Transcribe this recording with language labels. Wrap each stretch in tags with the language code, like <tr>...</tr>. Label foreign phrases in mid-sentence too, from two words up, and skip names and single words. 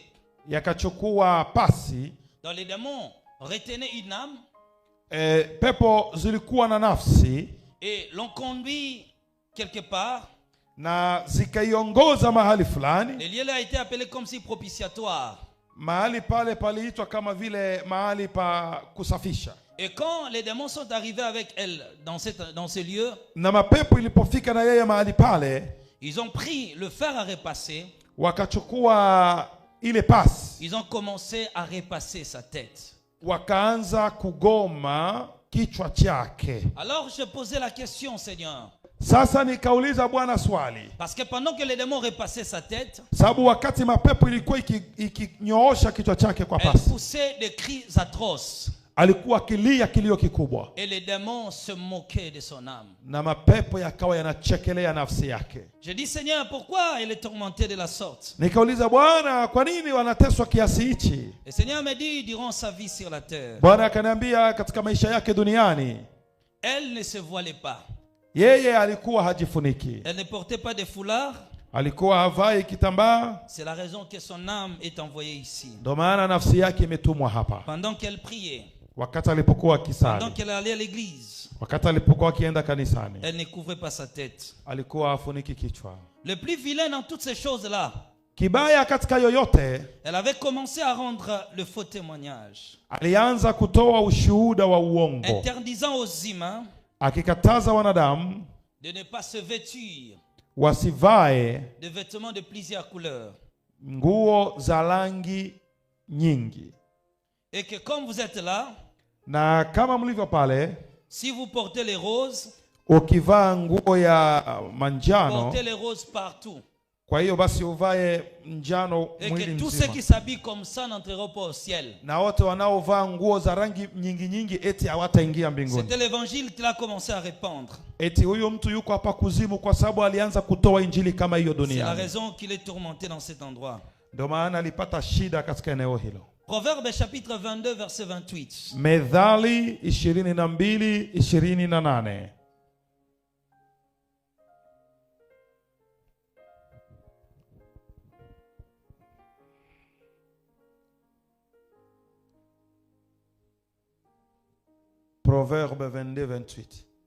<sw>Yakachukua pasi.</sw> <fr>Dans les démons retenaient une âme.</fr> <sw>Pepo zilikuwa na nafsi.</sw> <fr>Et l'on conduit quelque part.</fr> <sw>Na zikaiongoza mahali fulani.</sw> <fr>Le lieu là a été appelé comme si propitiatoire.</fr> <sw>Mahali pale paliitwa kama vile mahali pa kusafisha.</sw> <fr>Et quand les démons sont arrivés avec elle dans ce lieu,</fr> <sw>na mapepo ilipofika na yeye mahali pale,</sw> <fr>ils ont pris le fer à repasser.</fr> <sw>Wakachukua ile pasi.</sw> <fr>Ils ont commencé à repasser sa tête.</fr> <sw>Wakaanza kugoma kichwa chake.</sw> <fr>Alors je posais la question, Seigneur.</fr> <sw>Sasa nikauliza Bwana swali.</sw> <fr>Parce que pendant que les démons repassaient sa tête,</fr> <sw>sababu wakati mapepo ilikuwa ikinyoosha kichwa chake kwa pasi,</sw> <fr>elle poussait des cris atroces.</fr> <sw>Alikuwa akilia kilio kikubwa.</sw> <fr>Et les démons se moquaient de son âme.</fr> <sw>Na mapepo yakawa yanachekelea nafsi yake.</sw> <fr>Je dis, Seigneur, pourquoi elle est tourmentée de la sorte?</fr> <sw>Nikauliza Bwana, kwa nini wanateswa kiasi hichi?</sw> <fr>Le Seigneur me dit, durant sa vie sur la terre,</fr> <sw>Bwana akaniambia katika maisha yake duniani,</sw> <fr>elle ne se voilait pas.</fr> <sw>Yeye alikuwa hajifuniki.</sw> <fr>Elle ne portait pas de foulard.</fr> <sw>Alikuwa havai kitambaa.</sw> <fr>C'est la raison que son âme est envoyée ici.</fr> <sw>Ndio maana nafsi yake imetumwa hapa.</sw> <fr>Pendant qu'elle priait,</fr> <sw>wakati alipokuwa akisali,</sw> <fr>pendant qu'elle allait à l'église,</fr> <sw>wakati alipokuwa akienda kanisani,</sw> <fr>elle ne couvrait pas sa tête.</fr> <sw>Alikuwa afuniki kichwa.</sw> <fr>Le plus vilain dans toutes ces choses-là,</fr> <sw>kibaya katika yoyote,</sw> <fr>elle avait commencé à rendre le faux témoignage.</fr> <sw>Alianza kutoa ushuhuda wa uongo.</sw> <fr>Interdisant aux humains</fr> <sw>akikataza wanadamu</sw> <fr>de ne pas se vêtir</fr> <sw>wasivae</sw> <fr>de vêtements de plusieurs couleurs.</fr> <sw>Nguo za rangi nyingi.</sw> <fr>Et que comme vous êtes là,</fr> <sw>na kama mlivyo pale,</sw> <fr>si vous portez les roses,</fr> <sw>ukivaa nguo ya manjano,</sw> <fr>portez les roses partout.</fr> <sw>Kwa hiyo basi uvae njano mwili mzima.</sw> <fr>Et que tous ceux qui s'habillent comme ça n'entreront pas au ciel.</fr> <sw>Na wote wanaovaa nguo za rangi nyingi nyingi eti hawataingia mbinguni.</sw> <fr>C'était l'évangile qu'il a commencé à répandre.</fr> <sw>Eti huyo mtu yuko hapa kuzimu kwa sababu alianza kutoa injili kama hiyo duniani.</sw> <fr>C'est la raison qu'il est tourmenté dans cet endroit.</fr> <sw>Ndio maana alipata shida katika eneo hilo.</sw> <fr>Proverbe chapitre 22 verset 28.</fr> <sw>Methali 22:28.</sw> <fr>Proverbe 22:28.</fr>